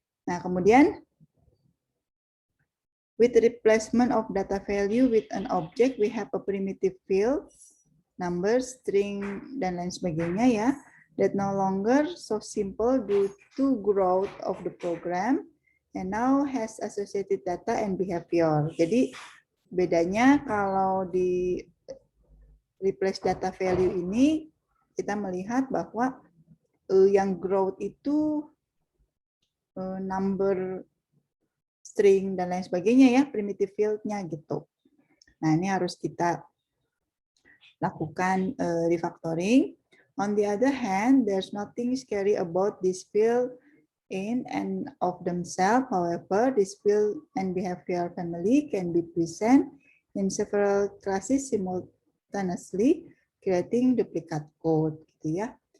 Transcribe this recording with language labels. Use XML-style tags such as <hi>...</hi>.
<en>Nah, kemudian with the replacement of data value with an object, we have a primitive field, number, string,</en> <id>dan lain sebagainya ya,</id> <en>that no longer so simple due to growth of the program and now has associated data and behavior.</en> <id>Jadi bedanya kalau di replace data value ini kita melihat bahwa yang growth itu number, string, dan lain sebagainya ya, primitive field-nya gitu. Nah, ini harus kita lakukan refactoring.</id> <en>On the other hand, there's nothing scary about this field in and of themselves. However, this field and behavior family can be present in several classes simultaneously, creating duplicate code</en> <id>gitu ya.</id>